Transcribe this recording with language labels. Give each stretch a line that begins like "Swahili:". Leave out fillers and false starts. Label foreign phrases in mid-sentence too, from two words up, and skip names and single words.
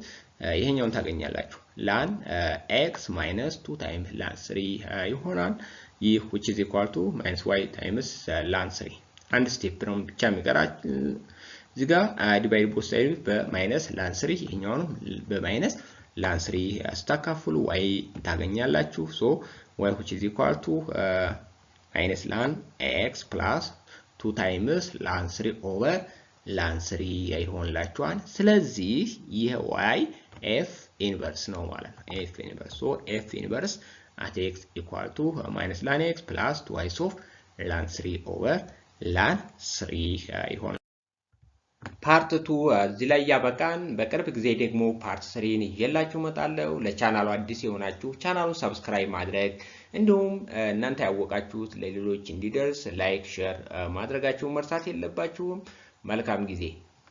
Amharic: ይሄኛውን ታገኛላችሁ። ላን
English: x minus 2 times
Amharic: ላን 3 ይሆናል። ይህ
English: which is equal to minus y times
Amharic: ላን 3 አንድ ስቴፕ ነው ብቻ የሚቀራችሁ እዚህ ጋር
English: divide both
Amharic: ሳይድ በማይነስ ላን 3 ይሄኛውን በማይነስ ላን 3 አስተካክሉ y ታገኛላችሁ። ሶ
English: y which is equal to minus
Amharic: ላን
English: x plus 2
Amharic: times ላን 3 over ላን 3 ይሆንላችኋል። ስለዚህ ይሄ
English: y f inverse
Amharic: ነው ማለት ነው። f
English: inverse so f inverse at x equal to minus
Amharic: ላን
English: x plus 2 of
Amharic: ላን 3 over ላን 3 ይሆናል። ፓርት 2 እዚህ ላይ ያበቃን። በቅርብ ጊዜ ደግሞ ፓርት 3ን ይዤላችሁ እመጣለሁ። ለቻናሉ አዲስ የሆናችሁ ቻናሉን ሰብስክራይብ ማድረግ እንዲሁም እናንተ ያወቃችሁት ለሌሎች እንዲደርስ
English: like share
Amharic: ማድረጋችሁን መርሳት የለባችሁም። መልካም ጊዜ